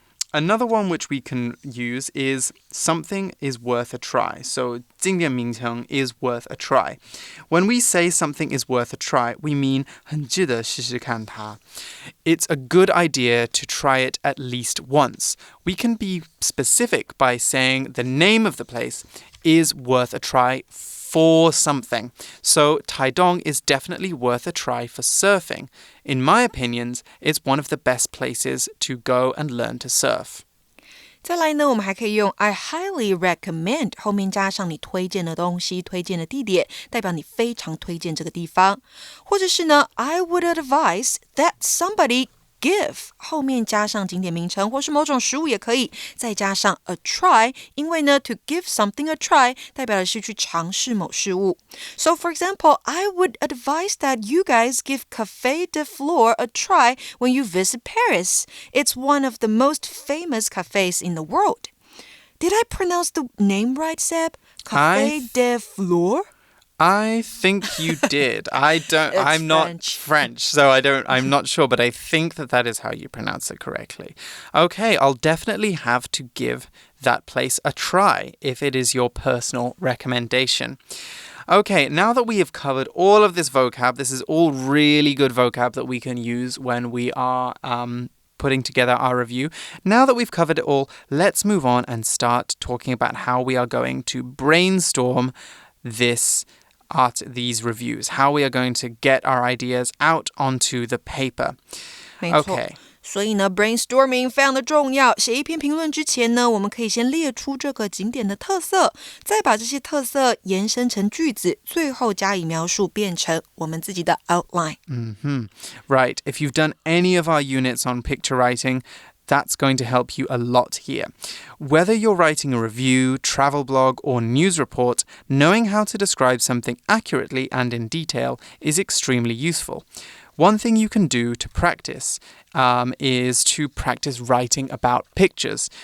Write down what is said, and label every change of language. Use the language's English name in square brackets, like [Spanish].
[English] Another one which we can use is something is worth a try. So [Chinese] 景点名称 [English] is worth a try. When we say something is worth a try, we mean [Chinese] 很值得试试看它. [English] It's a good idea to try it at least once. We can be specific by saying the name of the place is worth a try for something. So Taidong is definitely worth a try for surfing. In my opinions, it's one of the best places to go and learn to surf. [Chinese] 再来呢，我们还可以用 [English] I highly recommend [Chinese] 后面加上你推荐的东西、推荐的地点，代表你非常推荐这个地方。或者是呢 [English] I would advise that somebody give [Chinese] 后面加上景点名称或是某种食物也可以，再加上 [English] a try， [Chinese] 因为呢 [English] to give something a try [Chinese] 代表的是去尝试某事物。 [English] So for example, I would advise that you guys give Café de Flore a try when you visit Paris. It's one of the most famous cafes in the world. Did I pronounce the name right, Seb? Café de Flore? I think you did. I'm not French, so I'm not sure, but I think that is how you pronounce it correctly. Okay, I'll definitely have to give that place a try if it is your personal recommendation. Okay, now that we have covered all of this vocab, this is all really good vocab that we can use when we are putting together our review. Now that we've covered it all, let's move on and start talking about how we are going to brainstorm these reviews, how we are going to get our ideas out onto the paper. [Chinese] 没错。 [English] Okay. [Chinese] 所以呢 brainstorming 非常的重要，写一篇评论之前呢，我们可以先列出这个景点的特色，再把这些特色延伸成句子，最后加以描述，变成我们自己的 outline. [English] Right. If you've done any of our units on picture writing, that's going to help you a lot here. Whether you're writing a review, travel blog, or news report, knowing how to describe something accurately and in detail is extremely useful. One thing you can do to practice is to practice writing about pictures.